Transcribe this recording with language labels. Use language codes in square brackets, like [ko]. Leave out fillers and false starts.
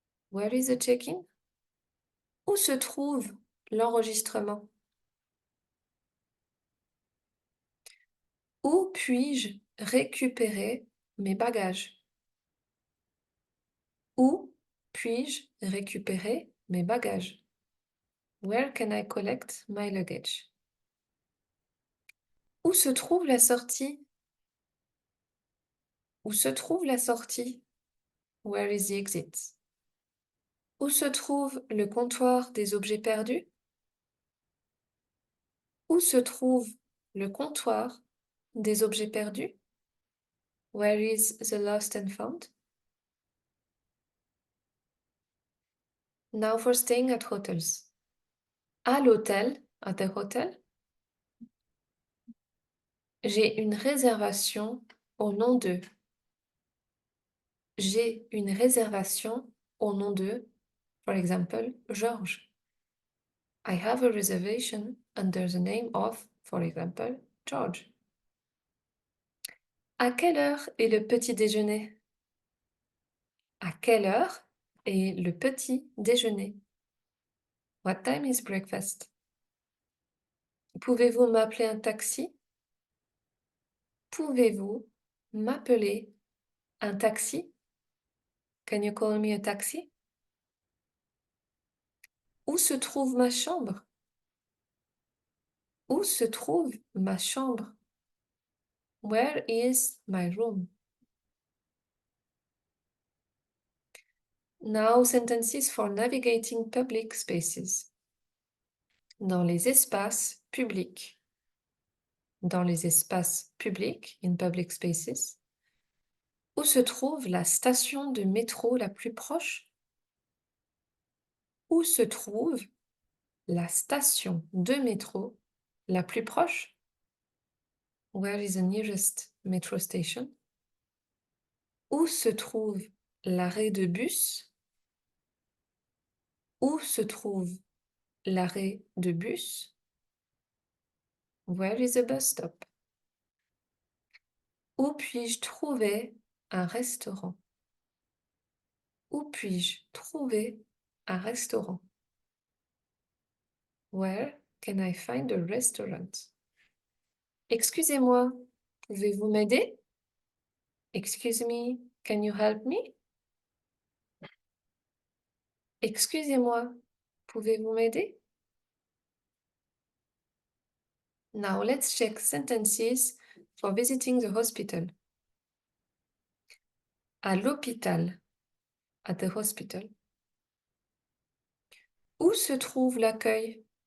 [en] Where is the check-in? [fr] Où se trouve l'enregistrement? Où puis-je récupérer mes bagages? Où puis-je récupérer mes bagages? [en] Where can I collect my luggage? [fr] Où se trouve la sortie? Où se trouve la sortie? [en] Where is the exit? [fr] Où se trouve le comptoir des objets perdus? Où se trouve le comptoir des objets perdus? [en] Where is the lost and found? Now for staying at hotels. [fr] À l'hôtel, [en] at the hotel, [fr] j'ai une réservation au nom de. J'ai une réservation au nom de, [en] for example, [fr] Georges. [en] I have a reservation under the name of, for example, George. [fr] À quelle heure est le petit déjeuner? À quelle heure est le petit déjeuner? [en] What time is breakfast? [fr] Pouvez-vous m'appeler un taxi? Pouvez-vous m'appeler un taxi? [en] Can you call me a taxi? [fr] Où se trouve ma chambre? Où se trouve ma chambre? [en] Where is my room? Now sentences for navigating public spaces. [fr] Dans les espaces publics. Dans les espaces publics, [en] in public spaces. [fr] Où se trouve la station de métro la plus proche? Où se trouve la station de métro la plus proche? [en] Where is the nearest metro station? [fr] Où se trouve l'arrêt de bus? Où se trouve l'arrêt de bus? [en] Where is the bus stop? [fr] Où puis-je trouver un restaurant? Où puis-je trouver un restaurant? [en] Where can I find a restaurant? [fr] Excusez-moi, pouvez-vous m'aider? [en] Excuse me, can you help me? [fr] Excusez-moi, pouvez-vous m'aider? [en] Now let's check sentences for visiting the hospital. [fr] À l'hôpital, [en] at the hospital. [fr] Où se trouve l'accueil?